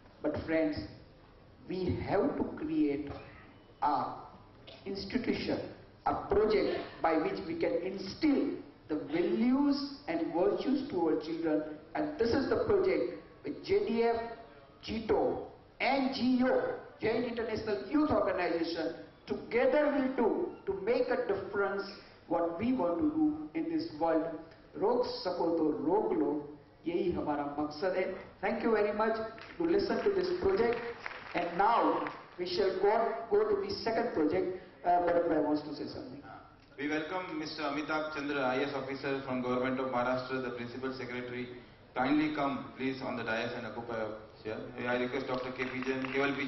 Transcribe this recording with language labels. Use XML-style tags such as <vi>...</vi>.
<en>But friends, we have to create a institution, a project by which we can instill the values and virtues to our children. And this is the project with JDF, GITO and GIO, Jain International Youth Organization, together will do to make a difference what we want to do in this world.</en> <hi>रोक सको तो रोक लो, यही हमारा मकसद है.</hi> <en>Thank you very much to listen to this project. And now we shall go to the second project. Madam Bhai wants to say something. We welcome Mr. Amitabh Chandra, IS officer from Government of Maharashtra, the Principal Secretary. Kindly come, please, on the dais and occupy your chair. I request Dr. Keval P.</en>